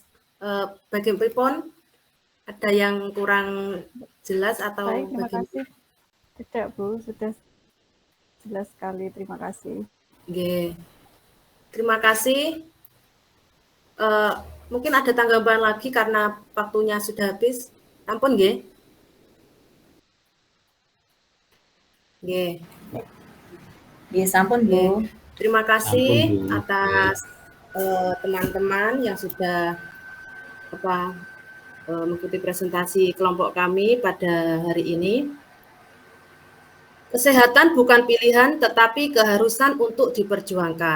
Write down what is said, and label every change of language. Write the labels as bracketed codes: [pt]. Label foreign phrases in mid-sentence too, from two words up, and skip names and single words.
[id] Bagian pripun ada yang kurang jelas atau Baik, terima bagaimana? kasih. Tidak, Bu, sudah jelas sekali. Terima kasih. Oke. Terima kasih. Mungkin ada tanggapan lagi karena waktunya sudah habis. [jv] Ampun, nggih. Nggih. Nggih, sampun, Bu. [id] Terima kasih [jv] Ampun, Bu. [id] atas teman-teman yang sudah mengikuti presentasi kelompok kami pada hari ini. Kesehatan bukan pilihan, tetapi keharusan untuk diperjuangkan.